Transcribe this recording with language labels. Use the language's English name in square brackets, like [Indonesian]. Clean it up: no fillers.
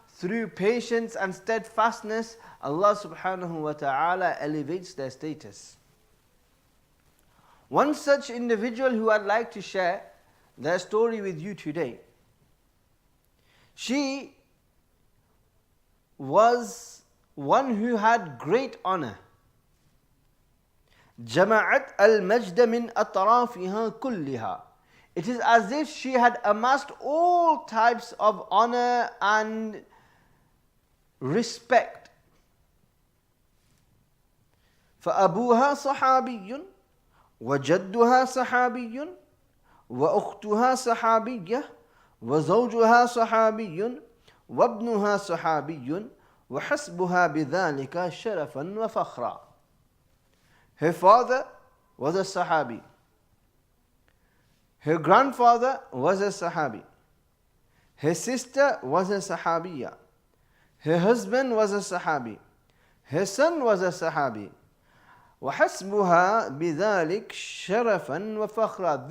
[English] through patience and steadfastness, Allah subhanahu wa ta'ala elevates their status. One such individual who I'd like to share their story with you today. She was one who had great honor. [Arabic] جمعت المجد من أطرافها كلها. [English] It is as if she had amassed all types of honor and respect. [Arabic] فأبوها صحابي وجدها صحابي وأختها صحابية وزوجها صحابي وابنها صحابي وحسبها بذلك شرفا وفخرا. [English] Her father was a Sahabi. Her grandfather was a Sahabi. Her sister was a Sahabiya. Her husband was a Sahabi. Her son was a Sahabi. [Arabic] وَحَسْبُهَا بِذَلِكَ شَرَفًا وَفَخْرًا.